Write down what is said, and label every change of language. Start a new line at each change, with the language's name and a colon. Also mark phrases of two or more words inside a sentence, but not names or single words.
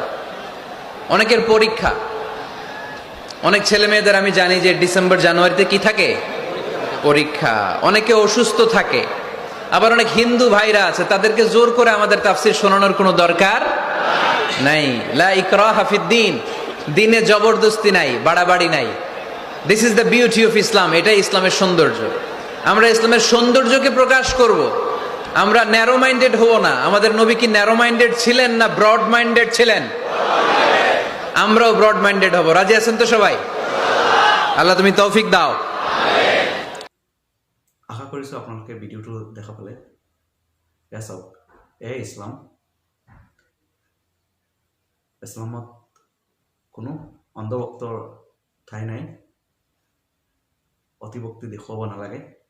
Bangla: অনেকের পরীক্ষা, অনেক ছেলে মেয়েদের আমি জানি যে ডিসেম্বর জানুয়ারিতে কি থাকে, পরীক্ষা। অনেকে অসুস্থ থাকে, আবার অনেক হিন্দু ভাইরা আছে, তাদেরকে জোর করে আমাদের তাফসির শোনানোর কোনো দরকার নাই।
Arabic: لا إكراه في الدين,
Bangla: দ্বীনে জবরদস্তি নাই, বাড়াবাড়ি নাই।
English: This is the beauty of Islam.
Bangla: এটাই ইসলামের সৌন্দর্য। আমরা ইসলামের সৌন্দর্যকে প্রকাশ করব, আমরা
English: narrow minded
Bangla: হব না। আমাদের নবী কি
English: narrow minded
Bangla: ছিলেন না
English: broad minded
Bangla: ছিলেন? আমরাও
English: broad minded
Bangla: হব। রাজি আছেন তো সবাই? আল্লাহ তুমি তৌফিক দাও।
Assamese: আশা কৰিছোঁ আপোনালোকে ভিডিঅ'টো দেখা পালে। এয়া চাওক, এয়াই ইছলাম। ইছলামত কোনো অন্ধভক্তৰ ঠাই নাই। অতিভক্তি দেখুৱাব নালাগে।